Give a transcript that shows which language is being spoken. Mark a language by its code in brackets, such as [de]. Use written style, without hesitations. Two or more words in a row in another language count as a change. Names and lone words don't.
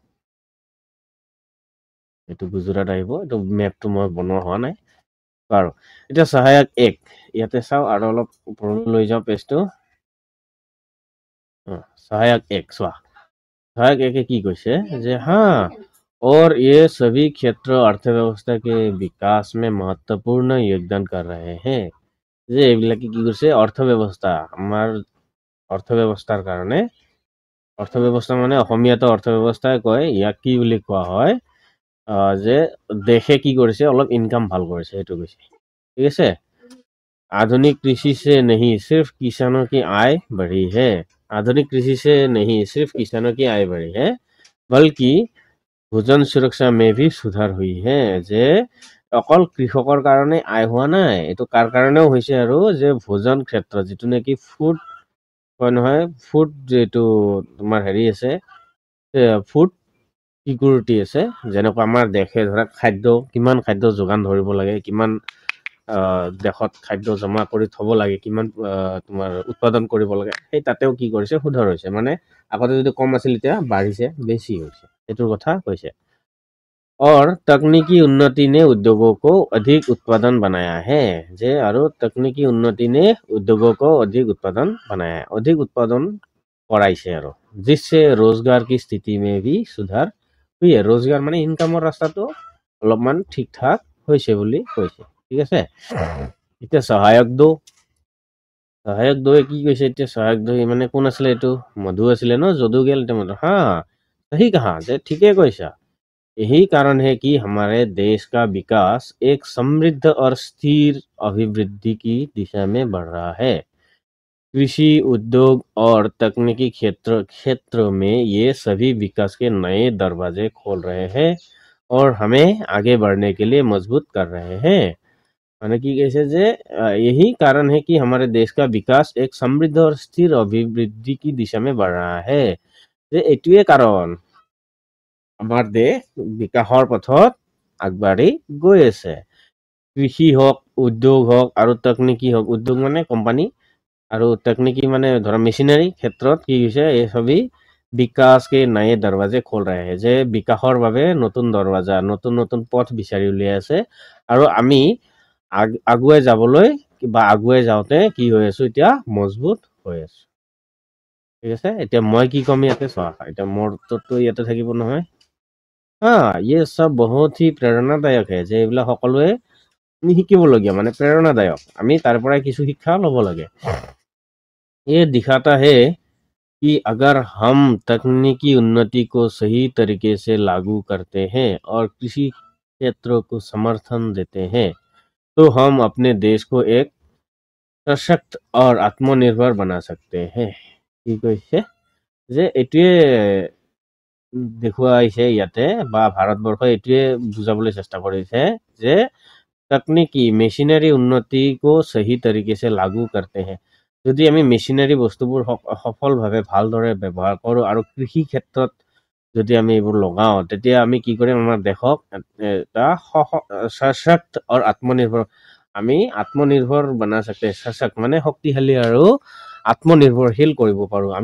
[as] এইটো গুজৰাট আহিব এইটো মেপটো মই বনোৱা হোৱা নাই বাৰু এটা সহায়ক 1 ইয়াতে চাও আৰু অলপ ওপৰলৈ লৈ যাও পেজটো [hi] सहायक 1 स्वा सहायक 1 की [as] কৈছে যে [hi] हाँ और ये सभी क्षेत्र अर्थव्यवस्था के विकास में महत्वपूर्ण योगदान कर रहे हैं [as] যে এইবিলাকে কি কৰিছে অৰ্থ ব্যৱস্থা আমাৰ অৰ্থব্যৱস্থাৰ কাৰণে অৰ্থব্যৱস্থা মানে অসমীয়াতো অৰ্থব্যৱস্থাই কয় ইয়াক কি বুলি কোৱা হয় যে দেশে কি কৰিছে অলপ ইনকাম ভাল কৰিছে সেইটো কৈছে ঠিক আছে [hi] आधुनिक कृषि से नहीं सिर्फ किसानों की आय बढ़ी है आधुनिक कृषि से नहीं सिर्फ किसानों की आय बढ़ी है बल्कि भोजन सुरक्षा में भी सुधार हुई है [as] যে অকল কৃষকৰ কাৰণে আয় হোৱা নাই এইটো কাৰ কাৰণেও হৈছে আৰু যে ভোজন ক্ষেত্ৰত যিটো নেকি ফুড হয় নহয় ফুড যেটো তোমাৰ হেৰি আছে [en] food security [as] আছে যেনেকুৱা আমাৰ দেশে ধৰা খাদ্য কিমান খাদ্য যোগান ধৰিব লাগে কিমান দেশত খাদ্য জমা কৰি থব লাগে কিমান তোমাৰ উৎপাদন কৰিব লাগে সেই তাতেও কি কৰিছে সুধাৰ হৈছে মানে আগতে যদি কম আছিল এতিয়া বাঢ়িছে বেছি হৈছে এইটোৰ কথা কৈছে [hi] और तकनीकी उन्नति ने उद्योगों को अधिक उत्पादन बनाया है जे और तकनीकी उन्नति ने उद्योगों को अधिक उत्पादन बनाया है अधिक उत्पादन [as] कराइছে আৰু [hi] जिससे रोजगार की स्थिति में भी सुधार हुई है रोजगार माने [as] इनकाমৰ ৰাস্তাটো অলপমান ঠিক ঠাক হৈছে বুলি কৈছে ঠিক আছে এতিয়া [hi] सहायक दो [as] কি কৈছে এতিয়া [hi] सहायक दो [as] মানে কোন আছিলে এইটো মধু আছিলে ন যদু গেল এটা মধু [hi] हाँ सही कहा [as] যে ঠিকে কৈছা [hi] यही कारण है कि हमारे देश का विकास एक समृद्ध और स्थिर अभिवृद्धि की दिशा में बढ़ रहा है कृषि उद्योग और तकनीकी क्षेत्र में ये सभी विकास के नए दरवाजे खोल रहे हैं और हमें आगे बढ़ने के लिए मजबूत कर रहे हैं माने की कैसे जे यही कारण है कि हमारे देश का विकास एक समृद्ध और स्थिर अभिवृद्धि की दिशा में बढ़ रहा है [as] যে এইটোৱে কাৰণ আমাৰ দেশ বিকাশৰ পথত আগবাঢ়ি গৈ আছে কৃষি হওক উদ্যোগ হওক আৰু তকনিকি হওক উদ্যোগ মানে কোম্পানী আৰু तकनीकी মানে ধৰা মেচিনাৰী ক্ষেত্ৰত কি হৈছে এই সবি বিকাশ [hi] के नए दरवाजे खोल रहे हैं [as] যে বিকাশৰ বাবে নতুন দৰৱাজা নতুন নতুন পথ বিচাৰি উলিয়াই আছে আৰু আমি আগুৱাই যাবলৈ বা আগুৱাই যাওঁতে কি হৈ আছো এতিয়া মজবুত হৈ আছো ঠিক আছে এতিয়া মই কি কম ইয়াতে চোৱা এতিয়া মোৰতো ইয়াতে থাকিব নহয় [hi] ये सब बहुत ही प्रेरणादायक है [as] যে এইবিলাক সকলোৱে আমি শিকিবলগীয়া মানে প্ৰেৰণাদায়ক আমি তাৰ পৰাই কিছু শিক্ষা ল'ব লাগে [hi] ये दिखाता है कि अगर हम तकनीकी उन्नति को सही तरीके से लागू करते हैं और कृषि क्षेत्रों को समर्थन देते हैं तो हम अपने देश को एक सशक्त और आत्मनिर्भर बना सकते हैं [as] কি কৈছে যে এইটোৱে দেখুৱাইছে ইয়াতে বা ভাৰতবৰ্ষই এইটোৱে বুজাবলৈ চেষ্টা কৰিছে যে [hi] तकनीकी मेशिनारी उन्नति को सही तरीके से लागू करते हैं [as] যদি আমি মেচিনাৰী বস্তুবোৰ সফলভাৱে ভালদৰে ব্যৱহাৰ কৰোঁ আৰু কৃষি ক্ষেত্ৰত যদি আমি এইবোৰ লগাওঁ তেতিয়া আমি কি কৰিম আমাৰ দেশক এটা সশক্ত আৰু আত্মনিৰ্ভৰ আমি আত্মনিৰ্ভৰ বনা सकते সশক্ত মানে শক্তিশালী আৰু আত্মনিৰ্ভৰশীল কৰিব পাৰোঁ আমি